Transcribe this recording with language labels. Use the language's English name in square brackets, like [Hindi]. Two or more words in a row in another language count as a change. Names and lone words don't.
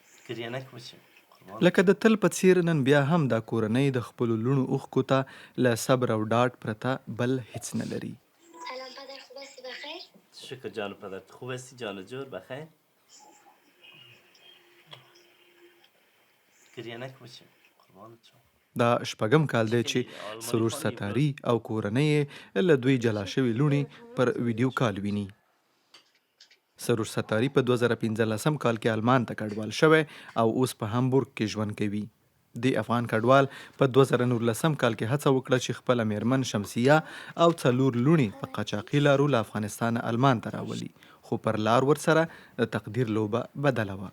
[Pashto] لکه د تل په څیر نن بیا هم دا کورنۍ د خپلو لوڼو اوښکو ته له صبر او ډاډ پرته بل هیڅ نه لري. [Persian] سلام پدر، خوب هستی بخیر؟ شکر جان پدر، خوب هستی جان جور بخیر؟ گریه نکن بچه قربانت شم. [Pashto] دا شپږم کال دی چې سروش ستاري او کورنۍ یې له دوی جلا شوي لوڼې پر ویډیو کال ویني. سروش ستاري په 2015 کال کې آلمان ته کډوال شوی او اوس په هامبورګ کې ژوند کوي. د افغان کډوال په 2019 کال کې هڅه وکړه چې خپله میرمن شمسیه او 4 لوڼې په قاچاقي لارو له افغانستانه آلمان ته راولي، خو پر لار ورسره د تقدیر لوبه بدله وه.